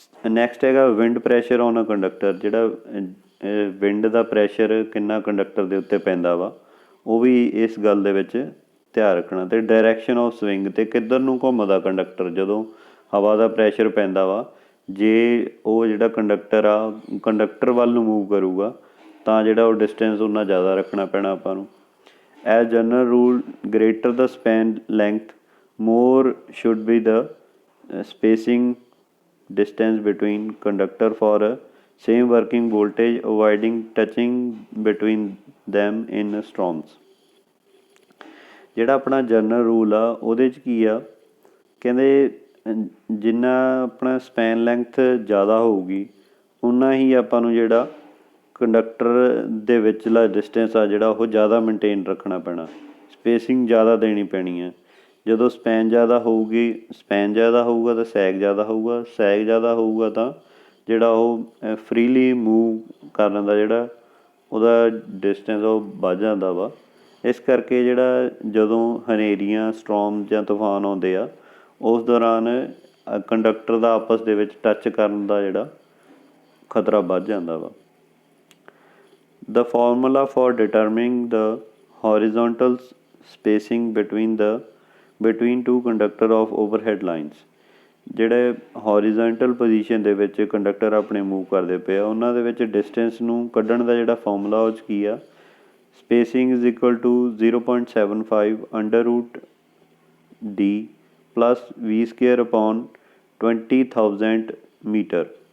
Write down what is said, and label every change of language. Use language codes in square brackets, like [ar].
[pa] Next ਹੈਗਾ wind pressure on a conductor. ਜਿਹੜਾ wind ਦਾ pressure ਕਿੰਨਾ ਕੰਡਕਟਰ ਦੇ ਉੱਤੇ ਪੈਂਦਾ ਵਾ ਉਹ ਵੀ ਇਸ ਗੱਲ ਦੇ ਵਿੱਚ ਧਿਆਨ ਰੱਖਣਾ। ਅਤੇ ਡਾਇਰੈਕਸ਼ਨ ਆਫ ਸਵਿੰਗ, ਅਤੇ ਕਿੱਧਰ ਨੂੰ ਘੁੰਮਦਾ ਕੰਡਕਟਰ ਜਦੋਂ ਹਵਾ ਦਾ ਪ੍ਰੈਸ਼ਰ ਪੈਂਦਾ ਵਾ। ਜੇ ਉਹ ਜਿਹੜਾ ਕੰਡਕਟਰ ਆ ਕੰਡਕਟਰ ਵੱਲ ਨੂੰ ਮੂਵ ਕਰੂਗਾ ਤਾਂ ਜਿਹੜਾ ਉਹ ਡਿਸਟੈਂਸ ਉਨਾ ਜ਼ਿਆਦਾ ਰੱਖਣਾ ਪੈਣਾ ਆਪਾਂ ਨੂੰ। [en] As general rule, greater the span length more should be the spacing distance between conductor for a same working voltage, avoiding touching between them in storms. [pa] ਜਿਹੜਾ ਆਪਣਾ ਜਨਰਲ ਰੂਲ ਆ ਉਹਦੇ 'ਚ ਕੀ ਆ, ਕਹਿੰਦੇ ਜਿੰਨਾ ਆਪਣਾ ਸਪੈਨ ਲੈਂਥ ਜ਼ਿਆਦਾ ਹੋਊਗੀ ਓਨਾ ਹੀ ਆਪਾਂ ਨੂੰ ਜਿਹੜਾ ਕੰਡਕਟਰ ਦੇ ਵਿਚਲਾ ਡਿਸਟੈਂਸ ਆ ਜਿਹੜਾ ਉਹ ਜ਼ਿਆਦਾ ਮੇਨਟੇਨ ਰੱਖਣਾ ਪੈਣਾ, ਸਪੇਸਿੰਗ ਜ਼ਿਆਦਾ ਦੇਣੀ ਪੈਣੀ ਹੈ। ਜਦੋਂ ਸਪੈਨ ਜ਼ਿਆਦਾ ਹੋਊਗਾ ਤਾਂ ਸੈਗ ਜ਼ਿਆਦਾ ਹੋਊਗਾ ਤਾਂ ਜਿਹੜਾ ਉਹ ਫਰੀਲੀ ਮੂਵ ਕਰਨ ਦਾ ਜਿਹੜਾ ਉਹਦਾ ਡਿਸਟੈਂਸ ਉਹ ਵੱਧ ਜਾਂਦਾ ਵਾ। ਇਸ ਕਰਕੇ ਜਿਹੜਾ ਜਦੋਂ ਹਨੇਰੀਆਂ, ਸਟਰੋਮ ਜਾਂ ਤੂਫਾਨ ਆਉਂਦੇ ਆ ਉਸ ਦੌਰਾਨ ਕੰਡਕਟਰ ਦਾ ਆਪਸ ਦੇ ਵਿੱਚ ਟੱਚ ਕਰਨ ਦਾ ਜਿਹੜਾ ਖਤਰਾ ਵੱਧ ਜਾਂਦਾ ਵਾ। [en] The formula for determining the horizontal spacing between two conductor of overhead lines. [pa] ਜਿਹੜੇ ਹੋਰੀਜ਼ੋਨਟਲ ਪੋਜੀਸ਼ਨ ਦੇ ਵਿੱਚ ਕੰਡਕਟਰ ਆਪਣੇ ਮੂਵ ਕਰਦੇ ਪਏ ਆ ਉਹਨਾਂ ਦੇ ਵਿੱਚ ਡਿਸਟੈਂਸ ਨੂੰ ਕੱਢਣ ਦਾ ਜਿਹੜਾ ਫਾਰਮੂਲਾ ਉਹ 'ਚ ਕੀ ਆ, [en] Spacing is equal to 0.75 √d plus v² upon 20,000 metre.